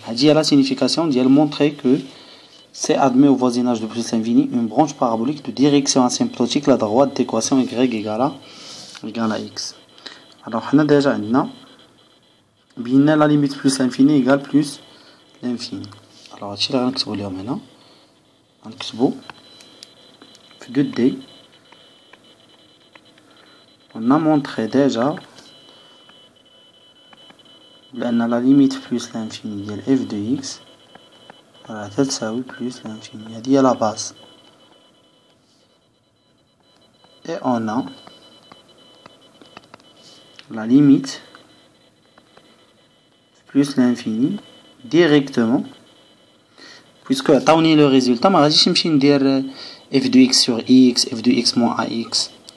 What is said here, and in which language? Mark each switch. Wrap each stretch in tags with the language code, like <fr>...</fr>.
<fr>هذه la signification ديال montrer que c'est admet au voisinage de plus l'infini une branche parabolique de direction asymptotique à la droite d'équation y égale à x. Alors on a déjà la limite plus l'infini égale plus l'infini.</fr> <ar>Alors هادشي اللي غنكتبو اليوم هنا غنكتبو في 2D.</ar> <fr>On a montré déjà لأن la limite plus l'infini ديال f de x تساوي plus l'infini.</fr> <ar>هذه هي</ar> <fr>la base. Et on a la limite plus l'infini directement, puisque</fr> <ar>عطاوني</ar> <fr>le résultat</fr> <ar>ما غاديش نمشي ندير</ar> <fr>f de x sur x, f de x moins ax.</fr>